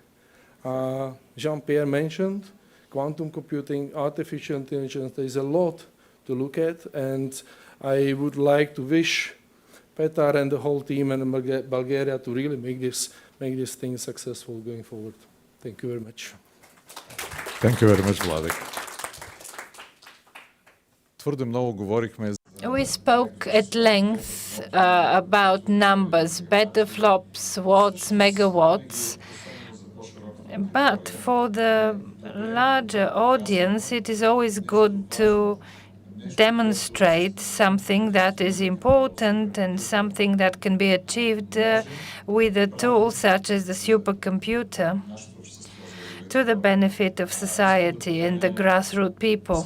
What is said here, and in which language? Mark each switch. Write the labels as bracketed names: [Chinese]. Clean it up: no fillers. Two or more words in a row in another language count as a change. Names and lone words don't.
[English] Jean-Pierre mentioned quantum computing, artificial intelligence. There is a lot to look at, and I would like to wish Petar and the whole team and Bulgaria to really make this thing successful going forward. Thank you very much. Thank you very much, Vladek. [Bulgarian] Твърде много говорихме. [English] We spoke at length about numbers, petaflops, watts, megawatts. But for the larger audience, it is always good to demonstrate something that is important and something that can be achieved with a tool such as the supercomputer to the benefit of society and the grassroots people.